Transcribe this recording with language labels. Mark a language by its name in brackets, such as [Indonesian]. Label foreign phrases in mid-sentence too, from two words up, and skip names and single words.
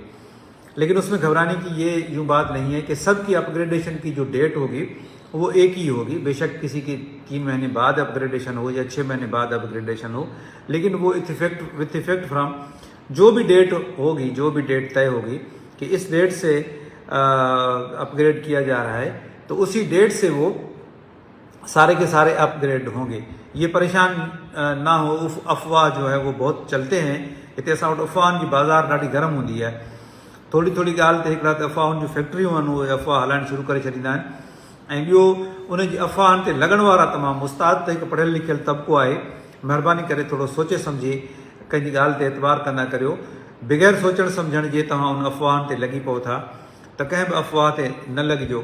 [Urdu] لیکن اس میں گھبرانے کی یہ یوں بات نہیں ہے کہ سب کی اپ گریڈیشن کی جو ڈیٹ ہوگی وہ ایک ہی ہوگی، بے شک کسی کی 3 مہینے بعد اپ گریڈیشن ہو یا 6 مہینے بعد اپ گریڈیشن ہو، لیکن وہ [English] with effect from [Urdu] جو بھی ڈیٹ ہوگی، جو بھی ڈیٹ طے ہوگی کہ اس ڈیٹ سے اپ گریڈ کیا جا رہا ہے تو اسی ڈیٹ سے وہ سارے کے سارے اپ گریڈ ہوں گے۔ یہ پریشان نہ ہو، افواہ جو ہے وہ بہت چلتے ہیں، اتنے افواہ کی بازار ڈاڑی گرم ہوتی ہے، [Sindhi] थोरी थोरी ॻाल्हि ते हिकिड़ा त अफ़वाहुनि जूं फैक्ट्रियूं आहिनि उहे अफ़वाह हलाइणु शुरू करे छॾींदा आहिनि ऐं ॿियो उनजी अफ़वाहनि ते लॻण वारा तमामु उस्ताद त हिकु पढ़ियलु लिखियलु तबिको आहे, महिरबानी करे थोरो सोचे सम्झे कंहिंजी ॻाल्हि ते एतबार कंदा करियो। बग़ैर सोचणु सम्झण जे तव्हां उन अफ़वाहनि ते लॻी पओ था त कंहिं बि अफ़वाह ते न लॻिजो।